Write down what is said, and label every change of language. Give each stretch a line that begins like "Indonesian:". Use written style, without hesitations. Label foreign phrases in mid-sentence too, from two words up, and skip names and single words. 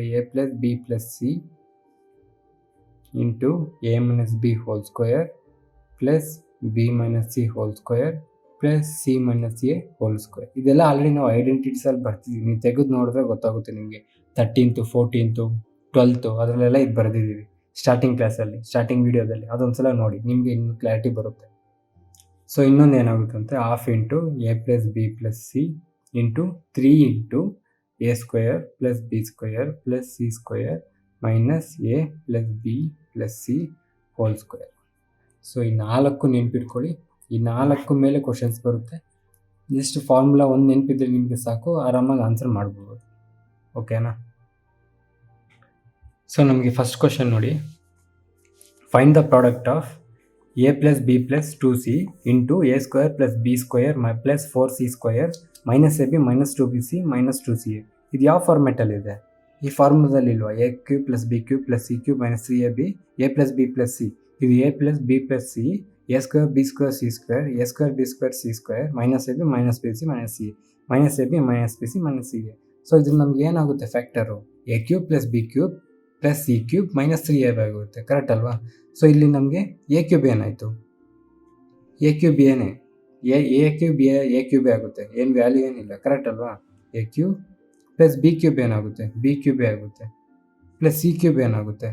English: A + B + C A + B + C into A - B whole square plus B - C whole square plus C - A whole square.
Kannada: ಇದೆಲ್ಲ ಆಲ್ರೆಡಿ ನಾವು ಐಡೆಂಟಿಟೀಸಲ್ಲಿ ಬರ್ತಿದ್ದೀವಿ. ನೀವು ತೆಗೆದು ನೋಡಿದ್ರೆ ಗೊತ್ತಾಗುತ್ತೆ ನಿಮಗೆ. 13th 14th 12th ಅದರಲ್ಲೆಲ್ಲ ಇದು ಬರೆದಿದ್ದೀವಿ
English: starting class, starting video.
Kannada: ಅದೊಂದ್ಸಲ ನೋಡಿ, ನಿಮಗೆ ಇನ್ನೂ ಕ್ಲಾರಿಟಿ ಬರುತ್ತೆ. ಸೊ ಇನ್ನೊಂದು ಏನಾಗುತ್ತೆ ಅಂತ,
English: half into A + B + C into 3 into A² + B² + C² - A + B + C whole square.
Kannada: ಸೊ ಈ 4 ನೆನ್ಪಿಟ್ಕೊಳ್ಳಿ. ಈ 4 ಮೇಲೆ ಕ್ವಶನ್ಸ್ ಬರುತ್ತೆ.
English: just formula
Kannada: ಒಂದು ನೆನಪಿದ್ರೆ ನಿಮಗೆ ಸಾಕು, ಆರಾಮಾಗಿ ಆನ್ಸರ್ ಮಾಡ್ಬೋದು. ಓಕೆನಾ? ಸೊ ನಮಗೆ
English: first question
Kannada: ನೋಡಿ,
English: find the product of A + B + 2C into A² + B² + 4C² - AB - 2BC --
Kannada: 2CA. ಇದು ಯಾವ ಫಾರ್ಮೆಟಲ್ಲಿದೆ? ಈ ಫಾರ್ಮುಲಾದಲ್ಲಿ ಇಲ್ವಾ? A³ + B³ + C³ - 3AB A + B + C. ಇದು A + B + C A² B² C² A² B² C² - AB - BC - CA - AB - BC - CA. ಸೊ ಇದ್ರಲ್ಲಿ ನಮ್ಗೆ ಏನಾಗುತ್ತೆ? ಫ್ಯಾಕ್ಟರು A³ + B³ + C³ - 3AB ಆಗುತ್ತೆ, ಕರೆಕ್ಟ್ ಅಲ್ವಾ? ಸೊ ಇಲ್ಲಿ ನಮಗೆ A³ ಏನಾಯಿತು? A³ ಏನೇ A³ ಆಗುತ್ತೆ, ಏನು ವ್ಯಾಲ್ಯೂ ಏನಿಲ್ಲ, ಕರೆಕ್ಟ್ ಅಲ್ವಾ? A³ + B³ ಏನಾಗುತ್ತೆ? B³ ಆಗುತ್ತೆ ಪ್ಲಸ್ C³ ಏನಾಗುತ್ತೆ?